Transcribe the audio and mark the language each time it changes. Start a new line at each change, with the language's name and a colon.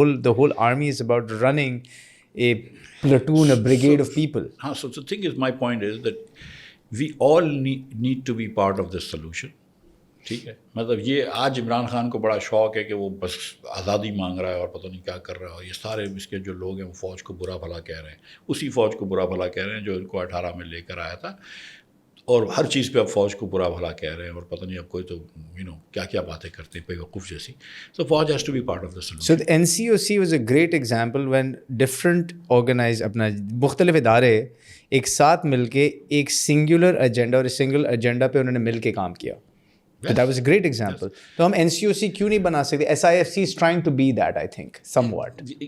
English: the whole army is about running a platoon, a brigade of people. So the thing is, my point is that we all need to be part of this solution.
Urdu: ٹھیک ہے, مطلب یہ آج عمران خان کو بڑا شوق ہے کہ وہ بس آزادی مانگ رہا ہے اور پتہ نہیں کیا کر رہا ہے, اور یہ سارے اس کے جو لوگ ہیں وہ فوج کو برا بھلا کہہ رہے ہیں, اسی فوج کو برا بھلا کہہ رہے ہیں جو ان کو 18 میں لے کر آیا تھا, اور ہر چیز پہ اب فوج کو برا بھلا کہہ رہے ہیں, اور پتہ نہیں اب کوئی تو کیا کیا باتیں کرتے ہیں بیوقوف جیسی.
English: So فوج has to be part of the solution. So NCOC was a great example when different organize
Urdu: اپنا مختلف ادارے ایک ساتھ مل کے ایک سنگولر ایجنڈا اور سنگل ایجنڈا پہ انہوں نے مل کے کام کیا.
English: That was a great example.
Urdu: تو ہم NCOC کیوں نہیں بنا سکتے؟
English: SIFC is trying to be that, I think, somewhat.